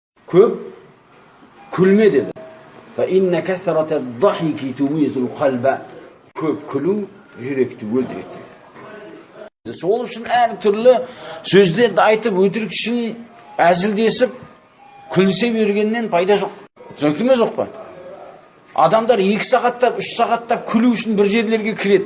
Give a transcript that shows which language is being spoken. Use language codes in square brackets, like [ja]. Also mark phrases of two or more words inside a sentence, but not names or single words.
[kk] Көп күлме деді. [ar] فإن كثرة الضحك تميت القلب. [kk] Көп күлу жүректі өлтіреді. Сол үшін әр түрлі сөздерді айтып, өтірік үшін әзілдесіп, күлісе бергеннен пайда жоқ. Түсінікті ме жоқ па? Адамдар 2 сағаттап, 3 сағаттап күлу үшін бір жерлерге кіреді.